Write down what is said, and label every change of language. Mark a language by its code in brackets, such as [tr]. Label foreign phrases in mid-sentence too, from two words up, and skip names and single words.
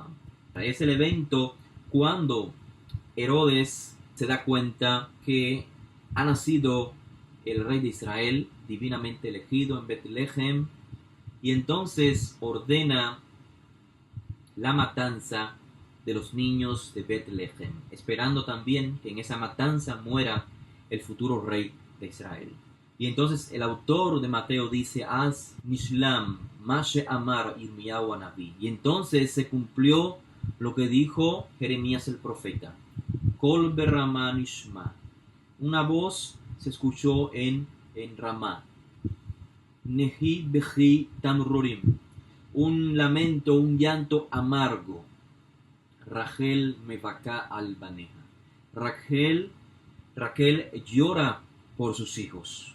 [es] Es el evento cuando Herodes se da cuenta que ha nacido el rey de Israel, divinamente elegido en Betlehem, y entonces ordena la matanza de los niños de Betlehem, esperando también que en esa matanza muera el futuro rey de Israel. Y entonces el autor de Mateo dice: [he] אז נשלם מה שאמר ירמיהו הנביא. [es] Y entonces se cumplió lo que dijo Jeremías el profeta. [he] קול ברמה נשמע. [es] Una voz se escuchó en Ramá. [he] נהי בכי תמרורים. [es] Un lamento, un llanto amargo. [he] רחל מבכה על בניה. [es] Rachel llora por sus hijos.